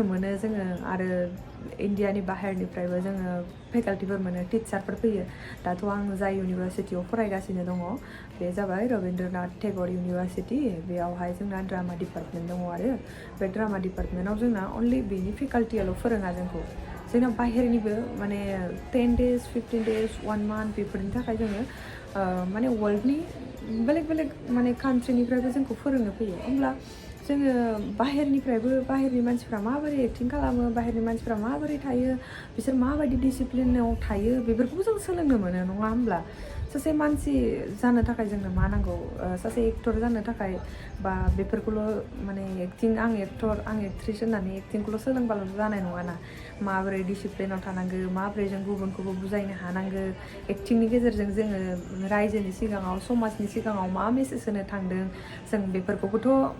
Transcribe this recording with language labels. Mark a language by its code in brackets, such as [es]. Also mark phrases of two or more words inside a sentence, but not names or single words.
[brx] मोनो जोङो आरो इन्डियानि बाहेरनिफ्रायबो जोङो फेकाल्टिफोर मोनो टिचारफोर फैयो दाथ' आं जाय इउनिभारसिटियाव फरायगासिनो दङ बे जाबाय रबीन्द्रनाथ टेगर इउनिभारसिटि बेयावहाय जोंना ड्रामा डिपार्टमेन्ट दङ आरो बे ड्रामा डिपार्टमेन्टाव जोंना अनलि बेनि फेकाल्टियाल' फोरोङा जोंखौ जोंना बाहेरनिबो माने [en] 10 days 15 days 1 month [brx] बेफोरनि थाखाय जोङो माने वर्ल्डनि बेलेग माने कान्ट्रिनिफ्रायबो जोंखौ फोरोंनो फैयो होमब्ला जोङो बाहेरनि मानसिफ्रा माबोरै एक्टिं खालामो बाहेरनि मानसिफ्रा माबोरै थायो बिसोर माबायदि डिसिप्लिनाव थायो बेफोरखौबो जों सोलोंनो मोनो नङा होमब्ला सासे मानसि जानो थाखाय जोंनो मा नांगौ सासे एक्टर जानो थाखाय बा बेफोरखौल' माने आं एक्ट्रिस होननानै एक्टिंखौल' सोलोंबाल' जानाय नङाना माबोरै डिसिप्लिनाव थानांगौ माबोरै जों गुबुनखौबो बुजायनो हानांगौ एक्टिंनि गेजेरजों जोङो रायजोनि सिगाङाव समाजनि सिगाङाव मा मेसेज होनो थांदों जों बेफोरखौबोथ'